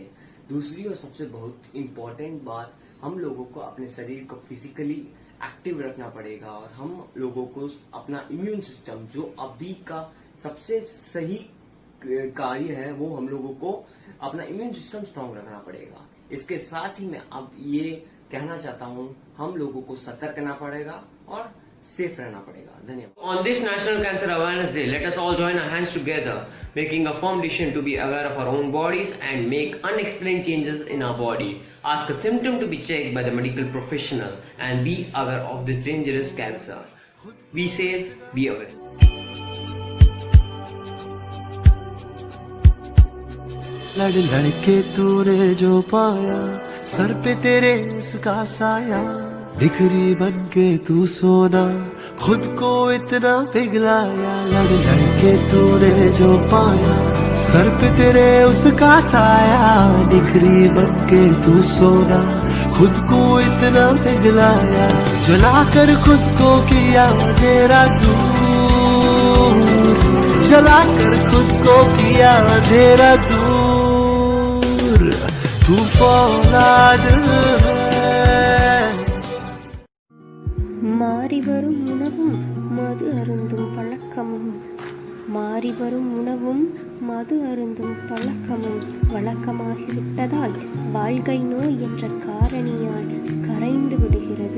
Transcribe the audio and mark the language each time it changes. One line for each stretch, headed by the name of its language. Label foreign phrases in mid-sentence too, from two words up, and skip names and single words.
Hindi: दूसरी और सबसे बहुत इम्पोर्टेंट बात, हम लोगों को अपने शरीर को
English: physically active
Hindi: रखना पड़ेगा और हम लोगों को अपना
English: immune system,
Hindi: जो अभी का सबसे सही कार्य है, वो हम लोगों को अपना
English: immune system strong
Hindi: रखना पड़ेगा। इसके साथ ही मैं अब ये कहना चाहता हूँ, हम लोगों को सतर्क रहना पड़ेगा और सेफ रहना पड़ेगा। धन्यवाद।
English: On this National Cancer Awareness Day, let us all join our hands together, making a firm decision to be aware of our own bodies and make unexplained changes in our body. Ask a symptom to be checked by the medical professional and be aware of this dangerous cancer. Be safe, be aware.
Hindi: लड़के तूने जो पाया, सर पे तेरे उसका साया, बिखरी बन के तू सोना, खुद को इतना पिघलाया। लड़के तूने जो पाया, सर पे तेरे उसका साया, बिखरी बन के तू सोना, खुद को इतना पिघलाया। जलाकर खुद को किया अंधेरा दूर, जलाकर खुद को किया अंधेरा दूर। तू फौलाद
Tamil: மாறி வரும் உணவும் மது அருந்தும் பழக்கமும், மாறி வரும் உணவும் மது அருந்தும் பழக்கமும் வழக்கமாகிவிட்டதால் வாழ்க்கை நோய் என்ற காரணியால் கரைந்து விடுகிறது.